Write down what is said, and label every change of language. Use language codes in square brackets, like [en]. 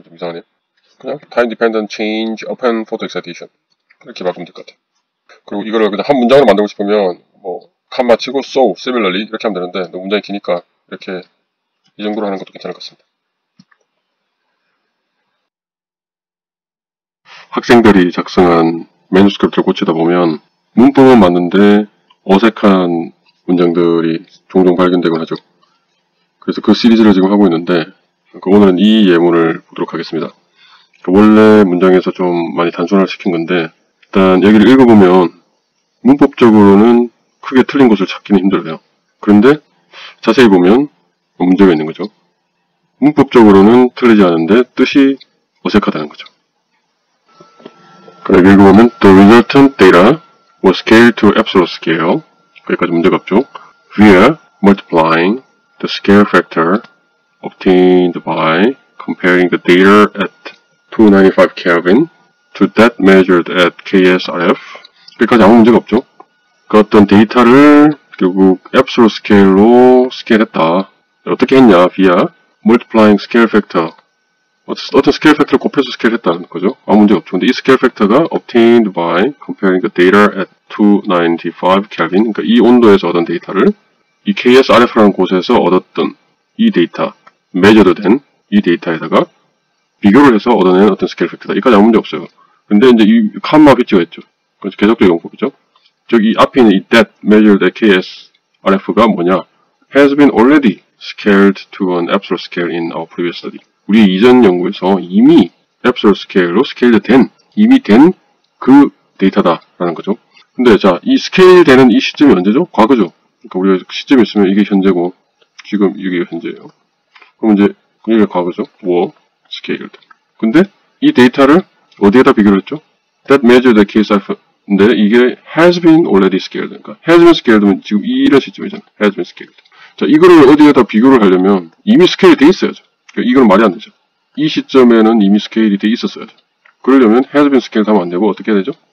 [ko] 좀 이상하네요. 그냥 [en] time dependent change upon photoexcitation [ko] 이렇게 바꾸면 될 것 같아요. 그리고 이거를 그냥 한 문장으로 만들고 싶으면 뭐 칸 마치고 so similarly 이렇게 하면 되는데 너무 문장이 기니까 이렇게 이 정도로 하는 것도 괜찮을 것 같습니다. 학생들이 작성한 매뉴스크립트를 고치다 보면 문법은 맞는데 어색한 문장들이 종종 발견되곤 하죠. 그래서 그 시리즈를 지금 하고 있는데 오늘은 이 예문을 보도록 하겠습니다. 원래 문장에서 좀 많이 단순화를 시킨 건데, 일단 여기를 읽어보면 문법적으로는 크게 틀린 것을 찾기는 힘들어요. 그런데 자세히 보면 문제가 있는 거죠. 문법적으로는 틀리지 않은데 뜻이 어색하다는 거죠. 여기 읽어보면 [en] the resultant data was scaled to absolute scale. [ko] 거기까지 문제가 없죠. [en] via multiplying the scale factor obtained by comparing the data at 295 Kelvin to that measured at KSRF. [ko] 여기까지 아무 문제가 없죠. 그 어떤 데이터를 결국 absolute scale로 스케일했다. 어떻게 했냐? [en] via multiplying scale factor. [ko] 어떤 스케일 팩터를 곱해서 스케일했다는 거죠. 아무 문제가 없죠. 근데 이 스케일 팩터가 [en] obtained by comparing the data at 295 Kelvin. [ko] 그러니까 이 온도에서 얻은 데이터를 이 KSRF라는 곳에서 얻었던 이 데이터, measured 된 이 데이터에다가 비교를 해서 얻어낸 어떤 스케일 팩터다. 이까지 아무 문제 없어요. 근데 이제 이 칸마 비치가 있죠. 그래서 계속적 용법이죠. 저기 앞에 있는 이 that measured at KSRF가 뭐냐? [en] has been already scaled to an absolute scale in our previous study. [ko] 우리 이전 연구에서 이미 absolute scale로 이미 된 그 데이터다라는 거죠. 근데 자, 이 스케일 되는 이 시점이 언제죠? 과거죠. 그러니까 우리가 시점이 있으면 이게 현재고, 지금 이게 현재예요. 그럼 이제 이게 과거죠. were scaled. 근데 이 데이터를 어디에다 비교를 했죠? [en] that measured the KSRF. [ko] 근데 이게 [en] has been already scaled. [ko] 그러니까 has been scaled면 지금 이런 시점이잖아요. [en] has been scaled. [ko] 자, 이거를 어디에다 비교를 하려면 이미 스케일이 돼 있어야죠. 이건 말이 안 되죠. 이 시점에는 이미 스케일이 돼 있었어야죠. 그러려면 had been scaled 하면 안 되고 어떻게 해야 되죠?